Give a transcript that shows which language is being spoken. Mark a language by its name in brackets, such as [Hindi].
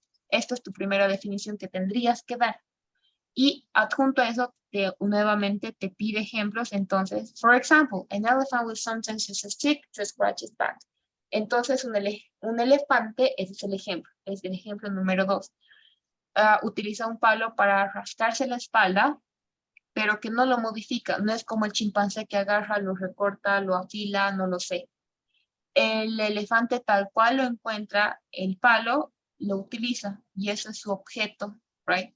[Spanish] Esta es tu primera definición que tendrías que dar. Y adjunto a eso, nuevamente te pide ejemplos. Entonces, [English] for example, an elephant will sometimes use a stick to scratch its back. [Spanish] Entonces, un elefante, ese es el ejemplo número 2. Utiliza un palo para rascarse la espalda, pero que no lo modifica. No es como el chimpancé que agarra, lo recorta, lo afila, no lo sé. El elefante tal cual lo encuentra, el palo lo utiliza y ese es su objeto, right?